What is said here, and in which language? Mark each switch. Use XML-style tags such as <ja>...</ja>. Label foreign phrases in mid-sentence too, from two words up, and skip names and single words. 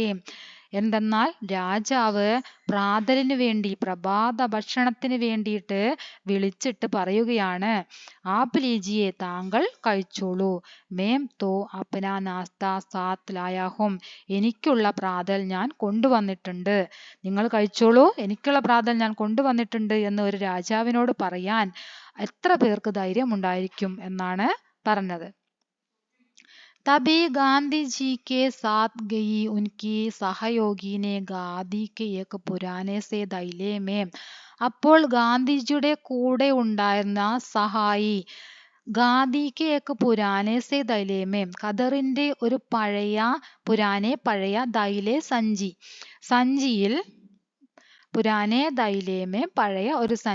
<ml>എന്തെന്നാൽ രാജാവ് പ്രാതലിന് വേണ്ടി, പ്രഭാത ഭക്ഷണത്തിന് വേണ്ടിയിട്ട് വിളിച്ചിട്ട് പറയുകയാണ്,</ml> <hi>आप लीजिए,</hi> <ml>താങ്കൾ കഴിച്ചോളൂ.</ml> <hi>मैं तो अपना नाश्ता साथ लाया हूं.</hi> <ml>എനിക്കുള്ള പ്രാതൽ ഞാൻ കൊണ്ടുവന്നിട്ടുണ്ട്, നിങ്ങൾ കഴിച്ചോളൂ, എനിക്കുള്ള പ്രാതൽ ഞാൻ കൊണ്ടുവന്നിട്ടുണ്ട് എന്ന് ഒരു രാജാവിനോട് പറയാൻ എത്ര പേർക്ക് ധൈര്യം ഉണ്ടായിരിക്കും എന്നാണ് പറഞ്ഞത്.</ml> <hi>तभी गांधी जी के साथ गई उनकी सहयोगी ने गांधी के एक पुराने से थैले में.</hi> <ml>അപ്പോൾ ഗാന്ധിജിയുടെ കൂടെ ഉണ്ടായിരുന്ന സഹായി ഗാന്ധിക്ക്</ml> <hi>एक पुराने से थैले में,</hi> <ml>ഖദറിന്റെ ഒരു പഴയ ദൈലെ സഞ്ചിയിൽ</ml> <hi>पुराने थैले में,</hi> <ml>പഴയ ഒരു</ml>